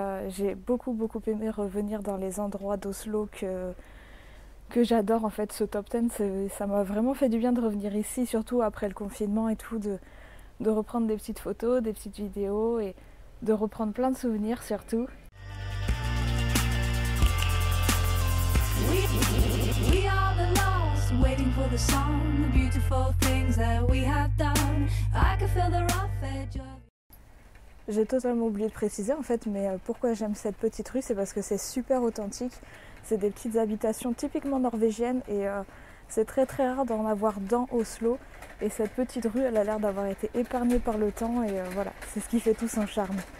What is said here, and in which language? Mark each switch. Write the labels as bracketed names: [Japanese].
[French] J'ai beaucoup aimé revenir dans les endroits d'Oslo que j'adore en fait. Ce top 10, ça m'a vraiment fait du bien de revenir ici, surtout après le confinement et tout, de reprendre des petites photos, des petites vidéos et de reprendre plein de souvenirs surtout. [English] We are the lost, waiting for the song, the beautiful things that we have done. I can feel the rough edge of... [French] J'ai totalement oublié de préciser en fait, mais pourquoi j'aime cette petite rue, c'est parce que c'est super authentique. C'est des petites habitations typiquement norvégiennes et c'est très rare d'en avoir dans Oslo. Et cette petite rue, elle a l'air d'avoir été épargnée par le temps et voilà, c'est ce qui fait tout son charme.